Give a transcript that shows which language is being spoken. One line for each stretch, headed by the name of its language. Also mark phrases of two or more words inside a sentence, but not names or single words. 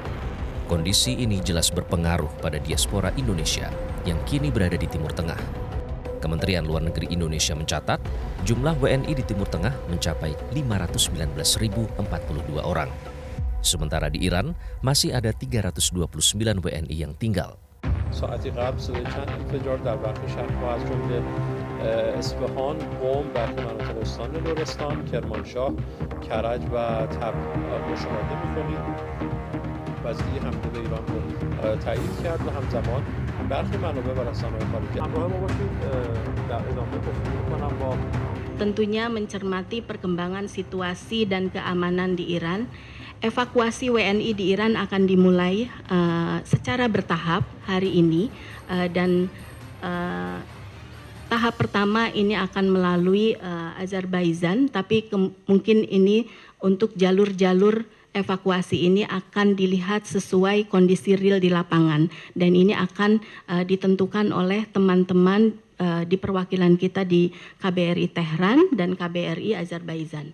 Indonesian: Kondisi ini jelas berpengaruh pada diaspora Indonesia yang kini berada di Timur Tengah. Kementerian Luar Negeri Indonesia mencatat jumlah WNI di Timur Tengah mencapai 519.042 orang. Sementara di Iran masih ada 329 WNI yang tinggal.
Persian: ساعتی قبل صدای چند انفجار در برخی شهرها از جمله اصفهان، قم، برخی مناطق استان لرستان، کرمانشاه، کرج و تبریز مشاهده می‌کنید. وزیر حمله به ایران رو تایید کرد و همزمان برخی منابع و رسانه‌های خارجی همراه ما باشید. در ادامه گفتگو می‌کنم با
Indonesian: Tentunya mencermati perkembangan situasi dan keamanan di Iran. Evakuasi WNI di Iran akan dimulai secara bertahap hari ini dan tahap pertama ini akan melalui Azerbaijan, tapi mungkin ini untuk jalur-jalur evakuasi ini akan dilihat sesuai kondisi real di lapangan dan ini akan ditentukan oleh teman-teman di perwakilan kita di KBRI Tehran dan KBRI Azerbaijan.